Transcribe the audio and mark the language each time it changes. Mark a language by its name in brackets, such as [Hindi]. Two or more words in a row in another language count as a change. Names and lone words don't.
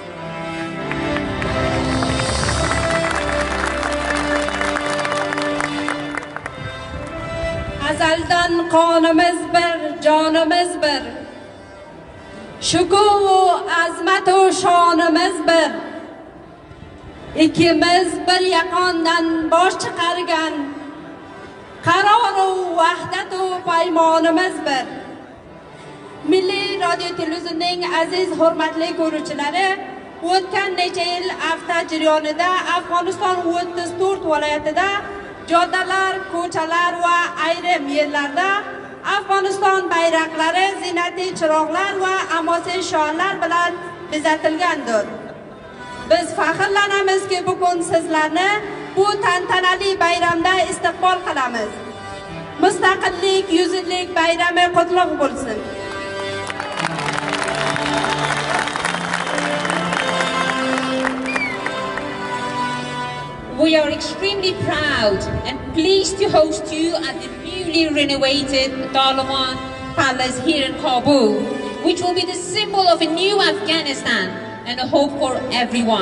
[Uzbek] ازلدن قانمز بر جانمز بر شکوه و عظمت و شانمز بر ikimiz bir yaqondan bosh chiqargan qaror و وحدت و paymonimiz bir. Milliy radio televizionining aziz hurmatli ko'ruvchilari, o'tgan necha yil hafta jarayonida Afg'oniston 34 viloyatida joddalar, ko'chalar va ayrim yerlarda Afg'oniston bayroqlari, ziynatli chiroqlar va amosi shonlar bilan bezatilgandir. Biz faxrlanamiz ki bugun sizlarni bu tantanali bayramda istiqbol qilamiz. Mustaqillik 100 yillik bayrami qutlug' bo'lsin. [English] We are extremely proud and pleased to host you at the newly renovated Darul Palace here in Kabul, which will be the symbol of a new Afghanistan and a hope for everyone.